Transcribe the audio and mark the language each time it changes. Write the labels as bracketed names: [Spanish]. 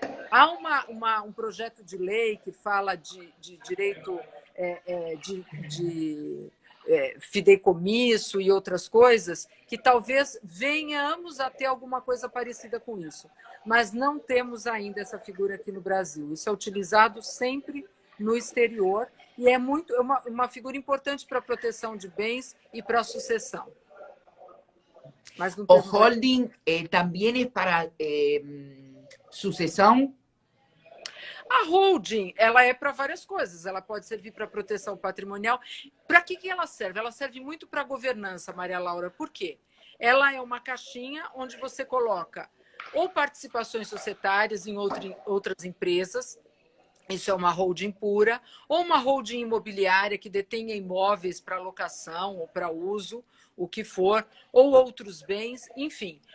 [Portuguese] Há um projeto de lei que fala de direito de fideicomisso e outras coisas, que talvez venhamos a ter alguma coisa parecida com isso. Mas não temos ainda essa figura aqui no Brasil. Isso é utilizado sempre no exterior e é uma figura importante para a proteção de bens e para a sucessão. Mas não [Spanish] ¿O holding también es para sucessão? [Portuguese] A holding, ela é para várias coisas. Ela pode servir para proteção patrimonial. Para que ela serve? Ela serve muito para governança, Maria Laura. Por quê? Ela é uma caixinha onde você coloca ou participações societárias em outras empresas, isso é uma holding pura, ou uma holding imobiliária que detenha imóveis para locação ou para uso, o que for, ou outros bens, enfim.